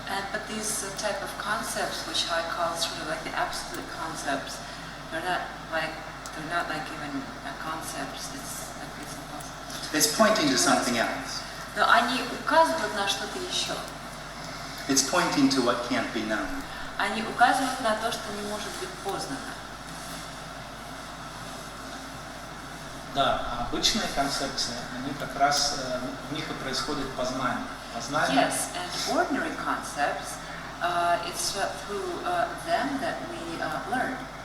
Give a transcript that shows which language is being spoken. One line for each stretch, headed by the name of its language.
English: But these type of concepts, which I call sort of like the absolute concepts, they're not like even concepts. It's impossible. It's pointing to something else.
Russian: Но они указывают на что-то еще.
English: It's pointing to what can't be known.
Russian: Они указывают на то, что не может быть познано. Да, а обычные концепции, они как раз в них и происходит познание.
English: Yes, and ordinary concepts, it's through them that we learn.